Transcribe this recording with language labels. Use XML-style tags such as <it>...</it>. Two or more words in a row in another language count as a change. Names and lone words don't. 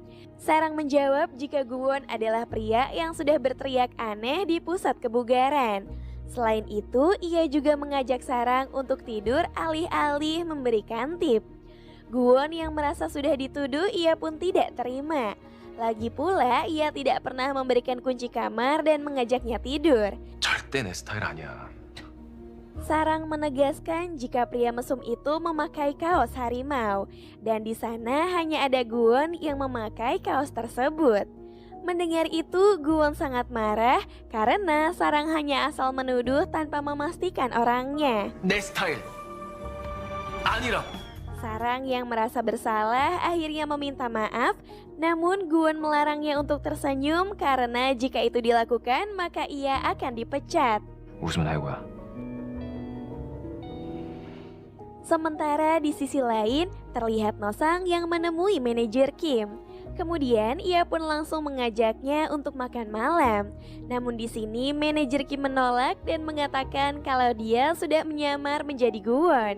<id>Sarang menjawab jika Gwon adalah pria yang sudah berteriak aneh di pusat kebugaran. Selain itu, ia juga mengajak Sarang untuk tidur alih-alih memberikan tip. Gwon yang merasa sudah dituduh, ia pun tidak terima. Lagi pula, ia tidak pernah memberikan kunci kamar dan mengajaknya tidur.</id> <ko>절대 내 스타일 아니야.</ko> <id>Sarang menegaskan jika pria mesum itu memakai kaos harimau, dan di sana hanya ada Gwon yang memakai kaos tersebut. Mendengar itu, Gwon sangat marah karena Sarang hanya asal menuduh tanpa memastikan orangnya.</id> <ko>내 스타일 아니라.</ko> <id>Sarang yang merasa bersalah akhirnya meminta maaf, namun Gwon melarangnya untuk tersenyum karena jika itu dilakukan maka ia akan dipecat.</id> <ko>웃으면 아이고야.</ko> <id>Sementara di sisi lain, terlihat Nosang yang menemui manajer Kim. Kemudian ia pun langsung mengajaknya untuk makan malam. Namun di sini manajer Kim menolak dan mengatakan kalau dia sudah menyamar menjadi Gwon.</id>